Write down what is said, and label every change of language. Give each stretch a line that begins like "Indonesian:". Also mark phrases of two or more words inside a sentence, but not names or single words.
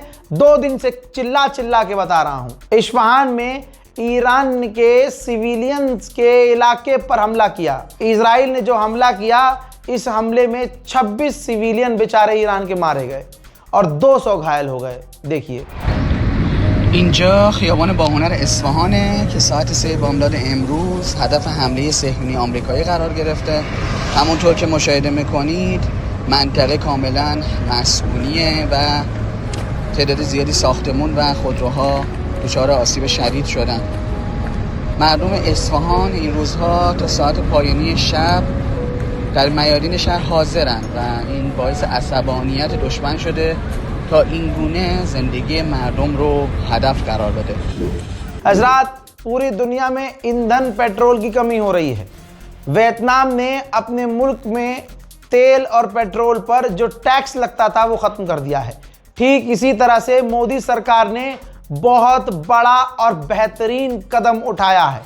Hindi: 2 दिन से चिल्ला चिल्ला के बता रहा हूं। इस्फहान में ईरान के सिविलियंस के इलाके पर हमला किया। इजराइल ने जो हमला किया, इस हमले में 26 सिविलियन बेचारे ईरान के मारे गए और 200 घायल हो गए। देखिए,
Persian: اینجا خیابان باهنر اصفهانه که ساعت 3 بامداد امروز هدف حمله صهیونی آمریکایی قرار گرفته. همونطور که مشاهده میکنید منطقه کاملا مسکونیه و تعداد زیادی ساختمون و خودروها دچار آسیب شدید شدن. مردم اصفهان این روزها تا ساعت پایانی شب در میادین شهر حاضرن و این باعث عصبانیت دشمن شده تا این گونه زندگی مردم رو هدف قرار بده.
Hindi: हजरात, पूरी दुनिया में ईंधन पेट्रोल की कमी हो रही है। वियतनाम ने अपने मुल्क में तेल और पेट्रोल पर जो टैक्स लगता था वो ख़त्म कर दिया है। ठीक इसी तरह से मोदी सरकार ने बहुत बड़ा और बेहतरीन कदम उठाया है।